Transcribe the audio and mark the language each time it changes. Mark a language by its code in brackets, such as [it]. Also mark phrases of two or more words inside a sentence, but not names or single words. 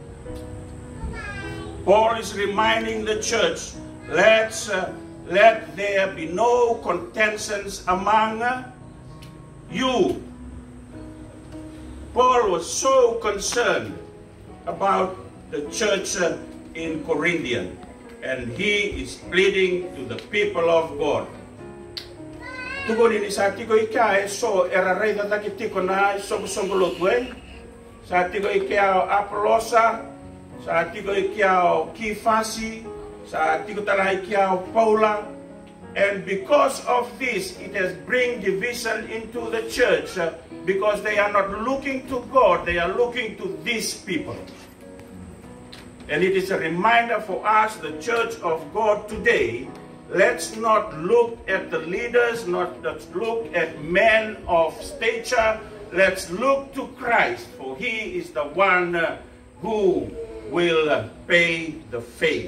[en] Paul is reminding the church, let there be no contentions among you. Paul was so concerned about the church in Corinthian, and he is pleading to the people of God. [fj] Tugon ini sa tiko ika so era rei da tiko na so songolotwe. Sa tiko ika Apollosa, sa tiko ika Kifasi, sa tiko tala ika Paula. [en] And because of this, it has bring division into the church because they are not looking to God, they are looking to these people. And it is a reminder for us, the church of God today, let's not look at the leaders, not look at men of stature, let's look to Christ, for he is the one who will pay the faith